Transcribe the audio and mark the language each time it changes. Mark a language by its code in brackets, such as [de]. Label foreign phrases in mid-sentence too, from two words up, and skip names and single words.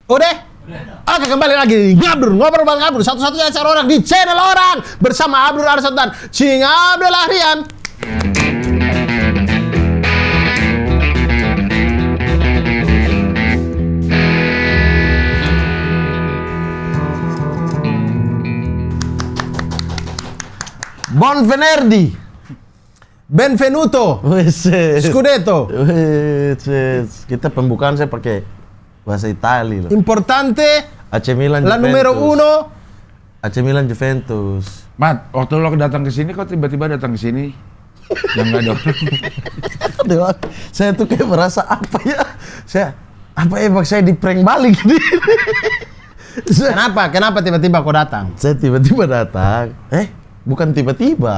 [id] Udah? Oke, kembali lagi di Ngabdur, ngobrol bareng Ngabdur, satu-satunya acara orang di channel orang bersama Abdur Arsad dan Cing Abdul Ahrian. [it] Buon venerdì, benvenuto, scudetto. [id] Kita pembukaan saya pakai bahasa Italia. [it] Importante, AC Milan, la Juventus. numero uno. AC Milan, Juventus. [id] Mat, waktu lo datang ke sini kok tiba-tiba datang ke sini? Yang nggak ada orang. Saya tuh kayak merasa apa ya? Saya di prank balik gini. Kenapa tiba-tiba kau datang? Saya tiba-tiba datang. Bukan tiba-tiba.